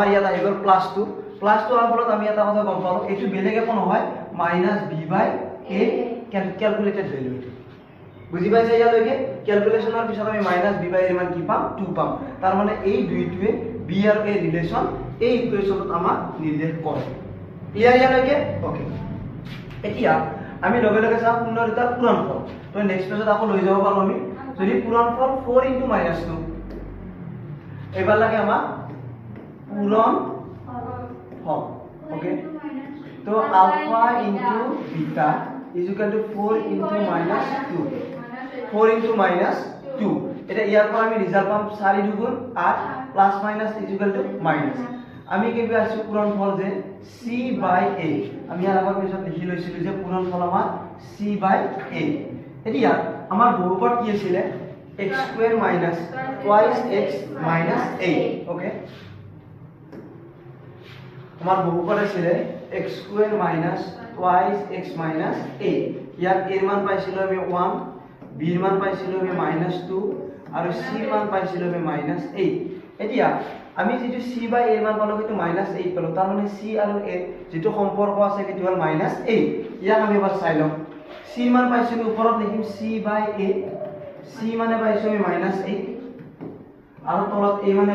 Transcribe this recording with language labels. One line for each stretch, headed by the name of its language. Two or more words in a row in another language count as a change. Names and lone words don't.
Assamese: ইয়াত আহি গল +2 হোৱাৰ ফলত আমি এটা কথা গম পালো এইটো বেলেগ একো নহয় -b/a
English: calculated value
Assamese: বুজি পাইছে ইয়ালৈকে ক্যালকুলেশনৰ পিছত আমি -b/a এর মান কি পাম 2 পাম তাৰ মানে এই দুইটোৱে b আৰু a ৰিলেশন এই ইকুৱেশনত আমাক নিৰ্দেশ কৰে ক্লিয়াৰ ইয়ালৈকে ওকে এতিয়া আমি লগে লগে চাম শূন্য দুটা পূৰণফল তো
English: next pageত
Assamese: আকৌ লৈ যাব পাৰো আমি যদি পূৰণফল 4 * -2 এবাৰ লাগে আমাক পূৰণফল ওকে তো
English: alpha into beta is equal to 4 into -2 4 into
Assamese: -2 এটা ইয়াৰ পৰা আমি ৰিজাল্ট পাম 4 দুগুণ 8
English: plus minus is equal to
Assamese: মাইনাস আমি কি পাইছো পূৰণফল যে c/a আমি ইয়াৰ আগৰ পিছত লিখি লৈছিলো যে পূৰণফল আমাৰ c/a এতিয়া আমাৰ বহুপদ কি আছিল x² - 2x - a ওকে আমার বহুপদ আছিল x² - 2x - a ইয়াত এর মান পাইছিলো আমি 1 b এর মান পাইছিলো আমি -2 আৰু c এর মান পাইছিলো আমি -8 এতিয়া আমি যেটো c/a এর মান পালো সেইটো -8 পালো তাৰ মানে c আৰু a যেটো সম্পৰ্ক আছে সেইটো হল -8 ইয়াক আমি এবাৰ চাই লম c এর মান পাইছো আমি ওপৰত লিখিম c/a c মানে পাইছো আমি -8 আৰু তলত a মানে